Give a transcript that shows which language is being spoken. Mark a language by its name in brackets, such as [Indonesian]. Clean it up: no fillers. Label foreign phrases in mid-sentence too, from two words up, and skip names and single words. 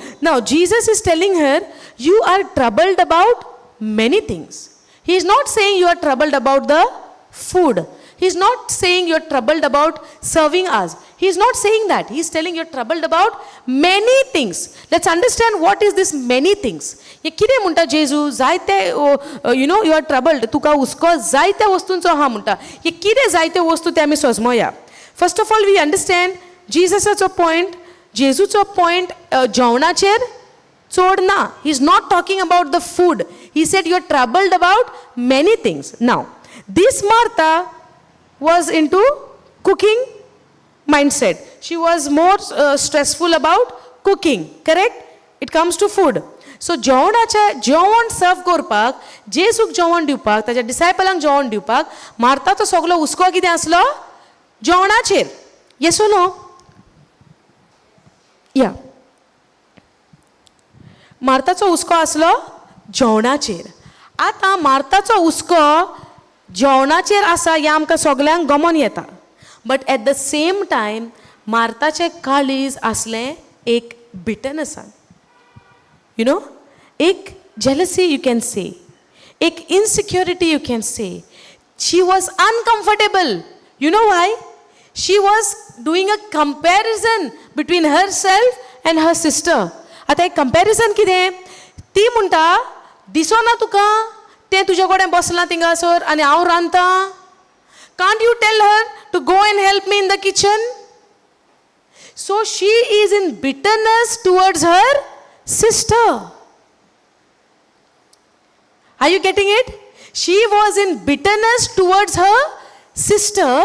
[English] Now, Jesus is telling her, you are troubled about many things. He is not saying you are troubled about the food. He is not saying you are troubled about serving us. He is not saying that. He is telling you are troubled about many things. Let's understand what is this many things. [Konkani] ये कितें म्हणटा जेजू जायते [English] you are troubled. [Konkani] तुका उसको जायते वस्तूंचो हा म्हणटा. ये कितें जायते वस्तू ते आमी सोजमोया. [English] First of all, we understand Jesus' point, Jesu's point, [Konkani] जेवणाचेर चोड ना. [English] He is not talking about the food. He said you are troubled about many things. Now, this Martha was into cooking mindset. She was more stressful about cooking, correct? It comes to food. [Konkani] So जेवण सर्व करपाक, जेसूक जेवण दिवपाक, ताच्या डिसायपलांक जेवण दिवपाक, मार्ताचो सगळो हुस्को कितें आसलो? जेवणाचेर. [English] yes or no? [Konkani] या. मार्ताचो हुस्को आसलो जेवणाचेर. आतां मार्ताचो हुस्को जेवणाचेर आसा हें आमकां सगल्यांक गमोन येता. [English] but at the same time [Konkani] मार्ताचें काळीज आसलें एक बिटरनेसान. [English] You know, एक jealousy you can say, एक insecurity you can say. She was uncomfortable. You know why? She was doing a comparison between herself and her sister. [Konkani] आता एक comparison कितें? ती म्हणटा, दिसोना तुका तें तुजे कडेन बसलां थिंगासर आनी हांव रांदतां. [English] Can't you tell her to go and help me? in the kitchen? So she is in bitterness towards her sister. Are you getting it? She was in bitterness towards her sister.